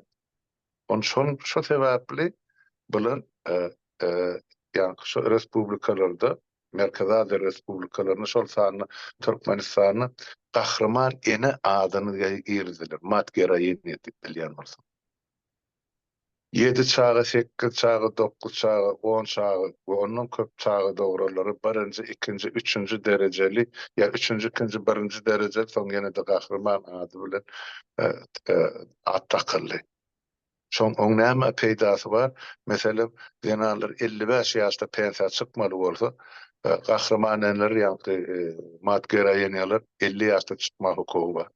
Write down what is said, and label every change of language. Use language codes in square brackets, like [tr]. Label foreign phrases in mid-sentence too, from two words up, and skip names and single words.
[tk] On şo sebäpli bular ýani şu respublikalarda Merkez Aziýa respublikalaryny şol sanyny Türkmenistanyny gahrman ene adyny ýerdiler. Matgeraýyn diýip bilýän bolsa. 7 çağı, 8 çağı, 9 çağı, 10 çağı ve ondan köp çağı doguralary birinji, ikinji, üçüncü dereceli ya üçüncü, ikinji, birinji dereceli soň ýene de gahrman ady bilen ad takyldy. Şoň oň näme peýdasy bar? Meselem, ýanalar 55 ýaşda pensiýa çykmaly bolsa, gahrmanlar ýa-ni matgeraýenler 50 ýaşda çykma hukugy bar.